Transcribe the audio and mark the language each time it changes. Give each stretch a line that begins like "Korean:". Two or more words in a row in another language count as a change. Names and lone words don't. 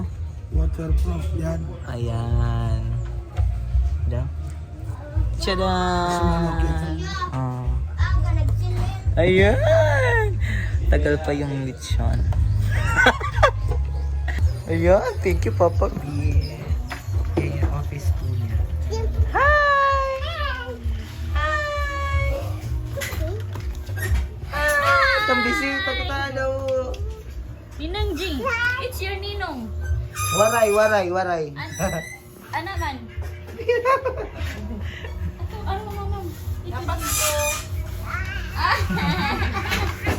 Filipino: Waterproof yan. Ayan. Daw. Tchadan! Oh. Ayan! Tagal pa yung lechon. Ayan,
English: thank you Papa B.
Filipino: Okay, office po niya. Hi!
English: Hi! Hi!
Waray: Kambisita kita daw.
English: Ninong Jing, it's your ninong.
Waray: Waray, waray, waray.
Filipino: Ano man? Ano, mamam? Dapat ko.